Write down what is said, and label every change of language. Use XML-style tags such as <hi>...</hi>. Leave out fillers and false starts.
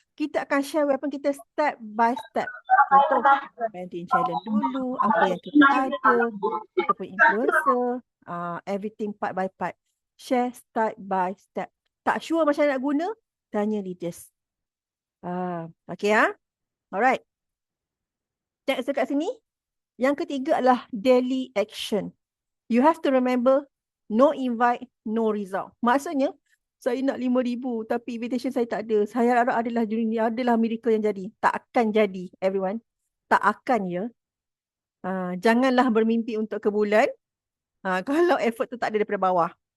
<ms>Kita akan share weapon kita</ms> <en>step by step.</en> <ms>Contoh, parenting challenge dulu, apa yang kita ada, kita punya influencer,</ms> <en>everything part by part.</en> <ms>Share step by step. Tak sure macam mana nak guna, tanya leaders.</ms> <en>Okay Alright. Next</en> <ms>dekat sini. Yang ketiga adalah daily action.</ms> <en>You have to remember, no invite, no result.</en> <ms>Maksudnya, saya nak 5,000 tapi invitation saya tak ada. Saya harap adalah miracle yang jadi. Tak akan jadi, everyone. Tak akan ya. Janganlah bermimpi untuk ke bulan. Kalau effort tu tak ada daripada bawah.</ms>